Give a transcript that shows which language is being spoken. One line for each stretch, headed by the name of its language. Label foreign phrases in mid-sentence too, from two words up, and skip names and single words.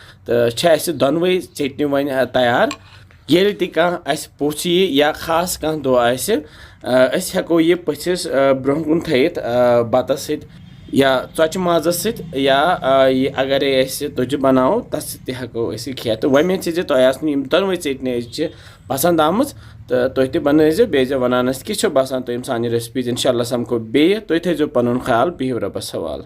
Kashmiri: तो दोनवे चटनी वन तैयार ये तह पोछ या खास कह दह हेको यह पथिस ब्रोह कुन थत बतस या चौचि माजस या अगर तुझ बनाओ तथ हेको खेत तो वमे तुम दोनवे चटनी पसंद आम तो तुम तन बे वनानस कि बसान तुम सान रेसिपीज इंशाल्लाह समको बे तुम थो पन ख्याल बिहु रबस हवाल।